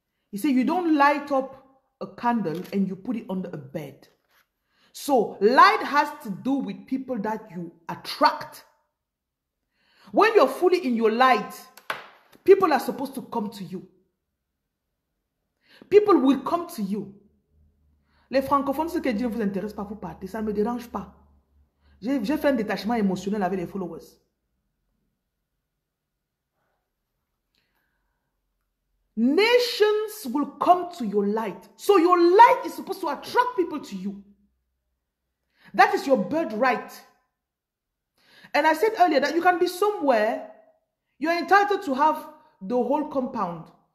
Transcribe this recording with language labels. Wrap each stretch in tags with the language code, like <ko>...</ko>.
<en>He said, you don't light up a candle and you put it under a bed. So light has to do with people that you attract. When you're fully in your light, people are supposed to come to you. People will come to you.</en> <fr>Les francophones, ce que Dieu ne vous intéresse pas, vous partez. Ça ne me dérange pas. J'ai fait un détachement émotionnel avec les followers.</fr> <en>Nations will come to your light. So your light is supposed to attract people to you. That is your birthright. And I said earlier that you can be somewhere, you're entitled to have the whole compound.</en>